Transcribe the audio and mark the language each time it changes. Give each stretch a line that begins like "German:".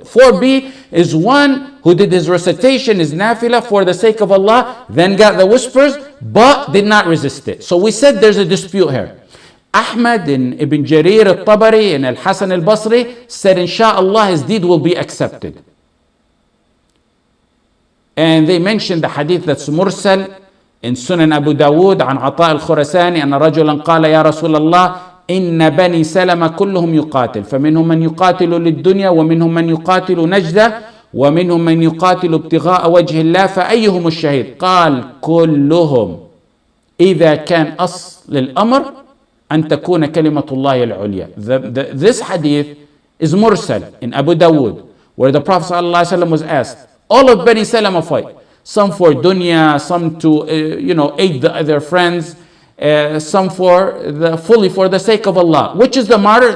English: 4B is one who did his recitation, his nafilah for the sake of Allah, then got the whispers, but did not resist it. So we said there's a dispute here. Ahmad and Ibn Jarir al-Tabari and Al-Hasan al-Basri said, inshallah, his deed will be accepted. And they mentioned the hadith that's mursal in Sunan Abu Dawood
Arabic: عن عطاء الخرساني أن رجلا قال يا رسول الله إن بني سلمة كلهم يقاتل فمنهم من يقاتل للدنيا ومنهم من يقاتل نجدة ومنهم من يقاتل ابتغاء وجه الله فأيهم الشهيد قال كلهم إذا كان أصل الأمر أن تكون كلمة الله العليا.
English: This hadith is mursal in Abu Dawood, where the Prophet ﷺ was asked, all of Bani Salama fight, some for dunya, some to aid their friends, some fully for the sake of Allah. Which is the martyr?